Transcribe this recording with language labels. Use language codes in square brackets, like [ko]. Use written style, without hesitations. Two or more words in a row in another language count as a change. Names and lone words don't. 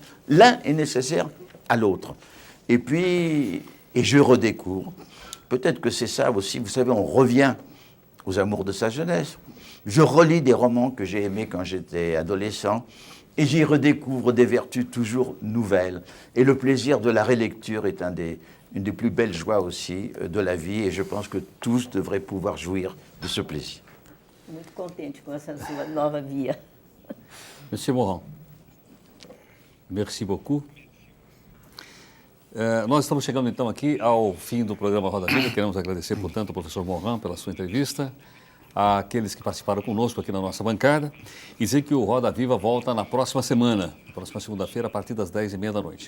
[fr] L'un est nécessaire à l'autre. Et puis, et je redécouvre, peut-être que c'est ça aussi, vous savez, on revient aux amours de sa jeunesse. Je relis des romans que j'ai aimés quand j'étais adolescent, et j'y redécouvre des vertus toujours nouvelles. Et le plaisir de la relecture est une des plus belles joies aussi de la vie, et je pense que tous devraient pouvoir jouir de ce plaisir. [pt] Muito contente com essa sua nova via. [fr] Monsieur Morand, merci beaucoup. [pt] Nós estamos chegando então aqui ao fim do programa Roda Viva. Queremos agradecer, portanto, ao professor Morand pela sua entrevista, àqueles que participaram conosco aqui na nossa bancada, e dizer que o Roda Viva volta na próxima semana, na próxima segunda-feira, a partir das 10h30 da noite.